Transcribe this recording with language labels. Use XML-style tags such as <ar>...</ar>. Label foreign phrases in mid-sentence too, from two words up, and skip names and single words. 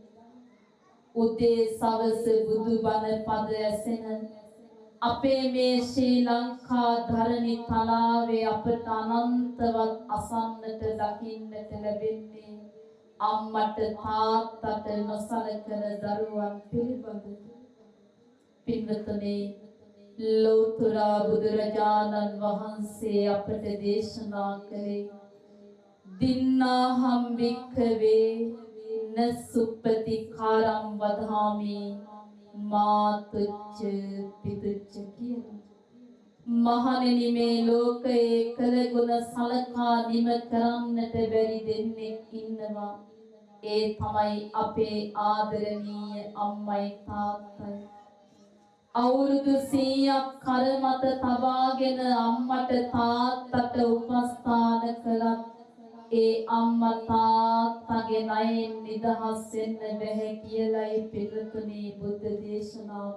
<si>උදේ සවස බුදුබණ පද ඇසෙන අපේ මේ ශ්‍රී ලංකා ධරණි තලාවේ අපට අනන්තවත් අසන්නට දකින්නට ලැබෙන්නේ අම්මට තාත්තට නොසලකන දරුවන් පිළිබඳ. පින්වත්නි ලෝතර බුදුරජාණන් වහන්සේ අපට දේශනා කළේ</si> <pi>දින්නාහම් වික්ඛවේ න සුප්පතිකාරම් වදාමි මාතුච්ච පිතුච්ච</pi> <si>කියලා. මහණෙනි මේ ලෝකයේ කළ ගුණ සලකා නිම කරන්නට බැරි දෙන්නෙක් ඉන්නවා. ඒ තමයි අපේ ආදරණීය අම්මයි තාත්තයි. අවුරුදු 100ක් කර මත තබාගෙන අම්මට තාත්තට උපස්ථාන කළත් ඒ අම්මා තාත්තගේ ණයෙන් නිදහස් වෙන්න බැහැ කියලායි පිළිතුනේ බුද්ධ දේශනාව.</si>